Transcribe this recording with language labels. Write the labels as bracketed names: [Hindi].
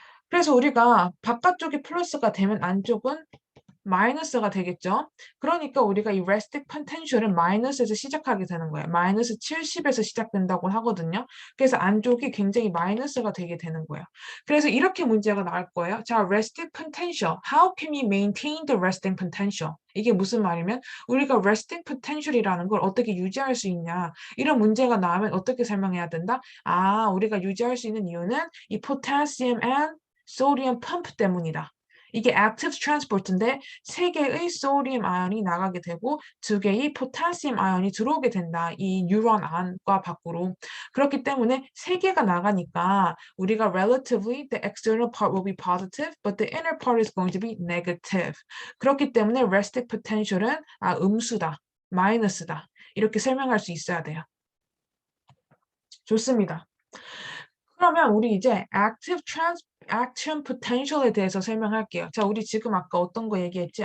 [Korean] 그래서 우리가 바깥쪽이 플러스가 되면 안쪽은 마이너스가 되겠죠. 그러니까 우리가 이 resting potential은 마이너스에서 시작하게 되는 거예요. 마이너스 70에서 시작된다고 하거든요. 그래서 안쪽이 굉장히 마이너스가 되게 되는 거예요. 그래서 이렇게 문제가 나올 거예요. 자, resting potential. [English] How can we maintain the resting potential? [Korean] 이게 무슨 말이면 우리가 resting potential이라는 걸 어떻게 유지할 수 있냐. 이런 문제가 나오면 어떻게 설명해야 된다? 아, 우리가 유지할 수 있는 이유는 이 potassium and sodium 펌프 때문이다. 이게 active transport인데 3개의 소디움 아연이 나가게 되고 2개의 포타시움 아연이 들어오게 된다. 이 뉴런 안과 밖으로. 그렇기 때문에 3개가 나가니까 우리가 [English] relatively the external part will be positive but the inner part is going to be negative. [Korean] 그렇기 때문에 resting potential은 음수다. 마이너스다. 이렇게 설명할 수 있어야 돼요. 좋습니다. 그러면 우리 이제 active action potential에 대해서 설명할게요. 자, 우리 지금 아까 어떤 거 얘기했지?